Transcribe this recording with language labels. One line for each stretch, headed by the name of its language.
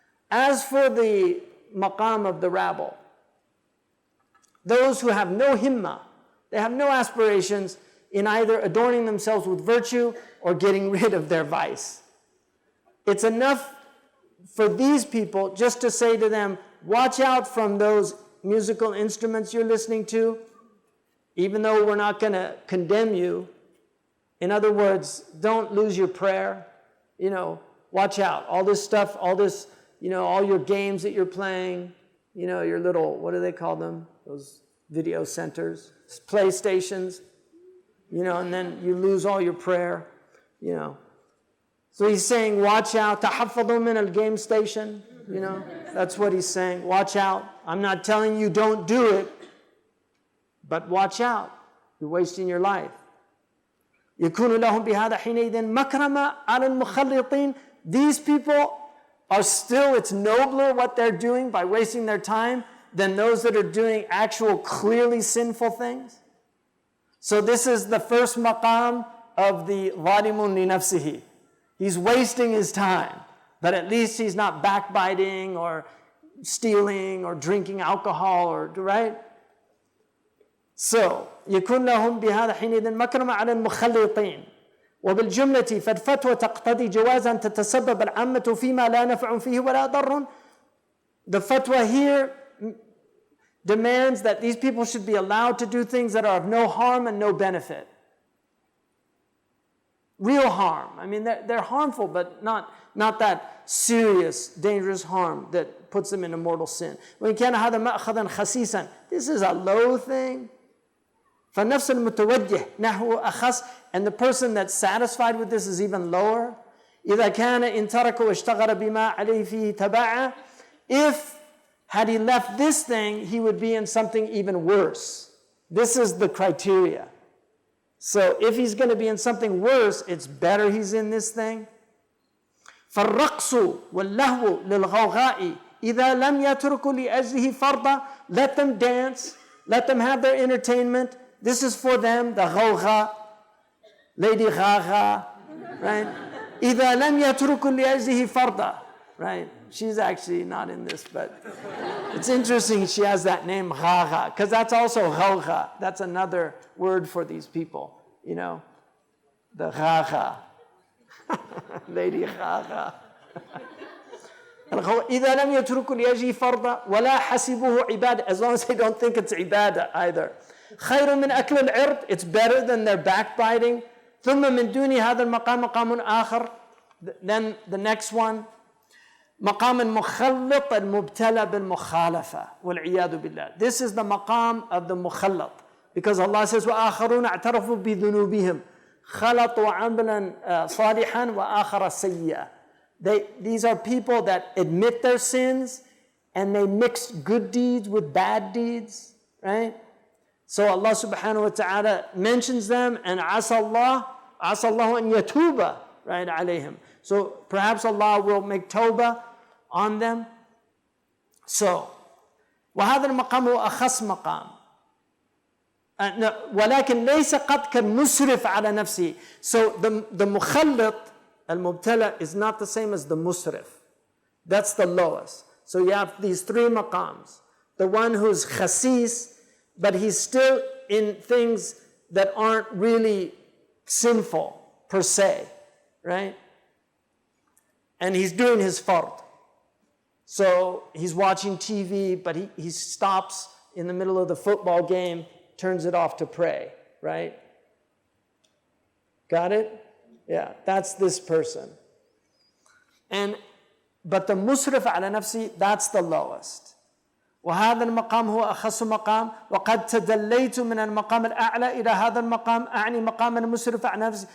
English: As for the maqam of the rabble, those who have no himmah, they have no aspirations in either adorning themselves with virtue or getting rid of their vice. It's enough for these people just to say to them, watch out from those musical instruments you're listening to, even though we're not going to condemn you. In other words, don't lose your prayer. watch out. All this stuff, all this, all your games that you're playing, your little, what do they call them? Those video centers, PlayStations, and then you lose all your prayer, So he's saying, watch out.
Arabic: تَحَفَّظُوا مِنَ الْغَيْمِ
English: station. That's what he's saying. Watch out. I'm not telling you don't do it, but watch out. You're wasting your life.
Arabic: يَكُونُ لَهُمْ بِهَذَا حِينَئِذٍ مَكْرَمًا عَلَى الْمُخَلِّطِينَ.
English: These people are still, it's nobler what they're doing by wasting their time than those that are doing actual clearly sinful things. So this is the first maqam of the
Arabic: ظَالِمٌ لِنَفْسِهِ.
English: He's wasting his time, but at least he's not backbiting or stealing or drinking alcohol, right?
Arabic: So, يكون لهم بهذا حينئذ مكرمة على المخلطين وبالجملة فالفتوى تقتضي جواز أن تتسبب العامة فيما لا نفع فيه ولا ضر.
English: The fatwa here demands that these people should be allowed to do things that are of no harm and no benefit. Real harm. I mean, they're harmful, but not that serious, dangerous harm that puts them in a mortal sin.
Arabic: وإن كان هذا مأخذا خسيسا.
English: This is a low thing.
Arabic: فالنفس المتوجه نحو أخص.
English: And the person that's satisfied with this is even lower.
Arabic: إذا كان إن ترك واشتغل بما عليه فيه تبعه.
English: If had he left this thing, he would be in something even worse. This is the criteria. So if he's going to be in something worse, it's better he's in this thing.
Arabic: فالرقص واللهو للغوغاء إذا لم يتركوا لأجله فرضا.
English: Let them dance, let them have their entertainment. This is for them, the غوغاء, Lady Gaga, right?
Arabic: إذا لم يتركوا لأجله فرضا,
English: right? She's actually not in this, but it's interesting she has that name Gaga, because that's also غوغاء. That's another word for these people, the Gaga. Lady Gaga.
Arabic: إذا لم يتركوا لأجله فرضا ولا حسبوه عبادة.
English: As long as they don't think it's ibadah either.
Arabic: خير من أكل العرض.
English: It's better than their backbiting.
Arabic: ثم من دون هذا المقام مقام آخر.
English: Then the next one.
Arabic: مقام المخلط المبتلى بالمخالفة والعياذ بالله.
English: This is the maqam of the مخلط. Because Allah says
Arabic: وآخرون اعترفوا بذنوبهم خلطوا عملا صالحا وآخر سيئا.
English: These are people that admit their sins and they mix good deeds with bad deeds, right? So Allah subhanahu wa ta'ala mentions them and
Arabic: عسى الله أن يتوب,
English: right,
Arabic: عليهم.
English: So perhaps Allah will make tawbah on them.
Arabic: So وهذا المقام هو أخص مقام. ولكن ليس قد كالمسرف على نفسه.
English: So the
Arabic: مخلط المبتلى
English: is not the same as the musrif. That's the lowest. So you have these three maqams. The one who's khasis, but he's still in things that aren't really sinful per se, right? And he's doing his fard. So he's watching TV, but he stops in the middle of the football game, turns it off to pray, right? Got it? Yeah, that's this person. But the musrif ala nafsi, that's the lowest.
Arabic: وهذا المقام هو أخص مقام وقد تدليت من المقام الأعلى إلى هذا المقام أعني مقام المسرف على نفسي.